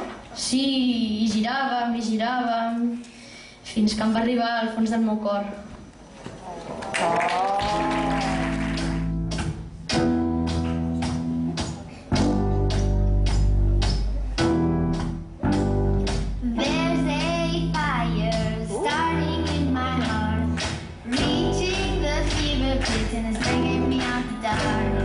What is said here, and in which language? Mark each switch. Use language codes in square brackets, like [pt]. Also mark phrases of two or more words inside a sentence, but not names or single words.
[ca] Sí, i giràvem, fins que em va arribar al fons del meu cor. [en] There's a fire starting in my heart, reaching the fever pitch and it's taking me out the dark.